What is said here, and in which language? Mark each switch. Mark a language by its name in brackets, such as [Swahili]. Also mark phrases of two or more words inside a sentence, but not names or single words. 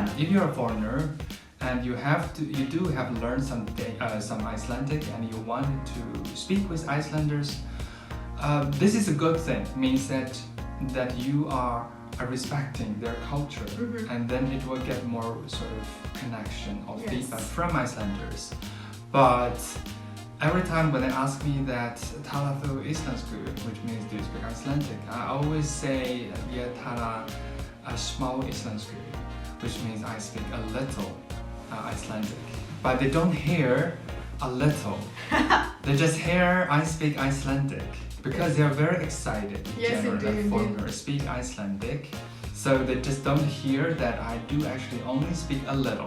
[English] If you're a foreigner and you do have learned some Icelandic and you want to speak with Icelanders, this is a good thing. Means that you are respecting their culture, and then it will get more sort of connection or feedback from Icelanders. But every time when they ask me that [Icelandic] tala þú íslensku, [English] which means do you speak Icelandic, I always say [Icelandic] ég tala smá íslensku, [English] which means I speak a little Icelandic. But they don't hear a little. They just hear I speak Icelandic because they are very excited generally that foreigners speak Icelandic. So they just don't hear that I do actually only speak a little.